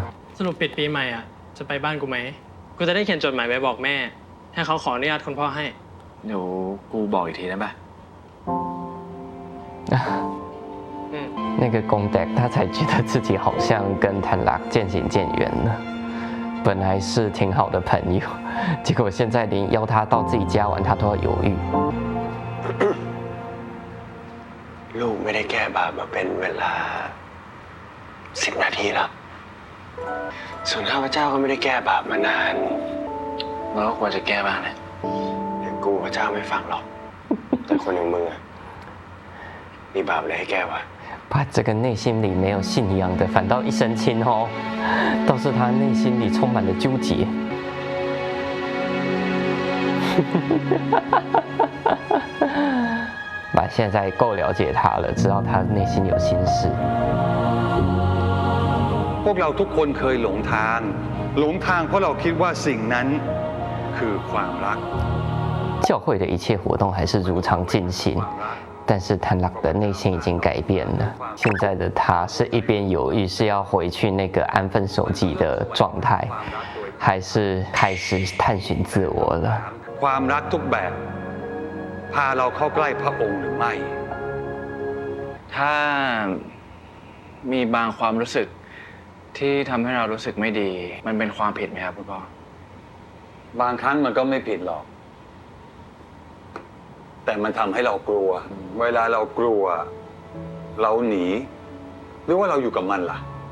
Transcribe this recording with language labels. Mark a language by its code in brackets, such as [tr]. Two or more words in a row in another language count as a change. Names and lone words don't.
[th] สรุปปิดปีใหม่อ่ะจะไปบ้านกูไหมกูจะได้เขียนจดหมายไปบอกแม่ให้เขาขออนุญาตคุณพ่อให้ เดี๋ยวกูบอกอีกทีได้ปะ [zh] 那个公仔他才觉得自己好像跟谭拉渐行渐远了。本来是挺好的朋友，结果现在连邀他到自己家玩，他都要犹豫。 [th] ลูกไม่ได้แก้บาปมาเป็นเวลา10 นาทีแล้วส่วนข้าพเจ้าก็ไม่ได้แก้บาปมานาน เราก็ควรจะแก้บ้างนะ แต่กูพระเจ้าไม่ฟังหรอกแต่คนอย่างมึงอะมีบาปอะไรให้แก้วะ [zh] 把这个内心里没有信仰的，反倒一身轻哦，倒是他内心里充满了纠结。爸现在够了解他了，知道他内心有心事。 [th] พวกเราทุกคนเคยหลงทางเพราะเราคิดว่าสิ่งนั้นคือความรัก [zh] 教会的一切活动还是如常进行。但是谭拉的内心已经改变了，现在的他是一边犹豫是要回去那个安分守己的状态，还是开始探寻自我了。 [th] ความรักทุกแบบพาเราเข้าใกล้พระองค์หรือไม่ ถ้ามีบางความรู้สึกที่ทำให้เรารู้สึกไม่ดีมันเป็นความผิดไหมครับคุณพ่อบ างครั้งมันก็ไม่ผิดหรอกแต่มันทำให้เรากลัวเวลาเรากลัวเราหนีหรือว่าเราอยู่กับมันล่ะ